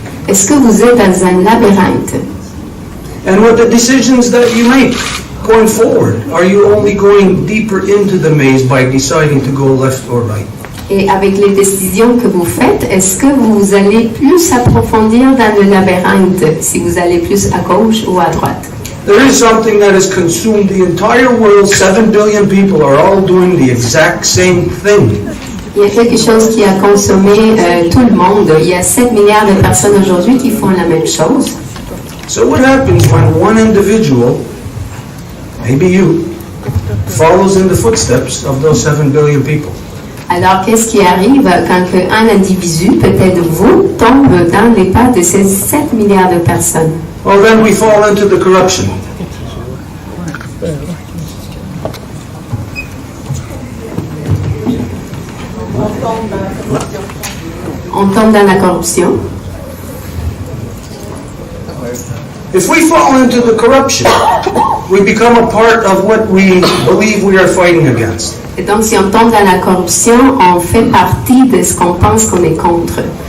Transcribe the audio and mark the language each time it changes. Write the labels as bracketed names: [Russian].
[French] Est-ce que vous êtes dans un labyrinthe? [English] And with the decisions that you make going forward, are you only going deeper into the maze by deciding to go left or right? [French] Et avec les décisions que vous faites, est-ce que vous allez plus approfondir dans le labyrinthe si vous allez plus à gauche ou à droite? [English] There is something that has consumed the entire world. 7 billion people are all doing the exact same thing. [French] Il y a quelque chose qui a consommé tout le monde. Il y a 7 milliards de personnes aujourd'hui qui font la même chose. [English] So what happens when one individual, maybe you, follows in the footsteps of those 7 billion people? [French] Alors, qu'est-ce qui arrive quand un individu, peut-être vous, tombe dans les pas de ces 7 milliards de personnes? [English] Well, then we fall into the corruption. [French] On tombe dans la corruption. [English] If we fall into the corruption, we become a part of what we believe we are fighting against. [French] Et donc, si on tombe dans la corruption, on fait partie de ce qu'on pense qu'on est contre.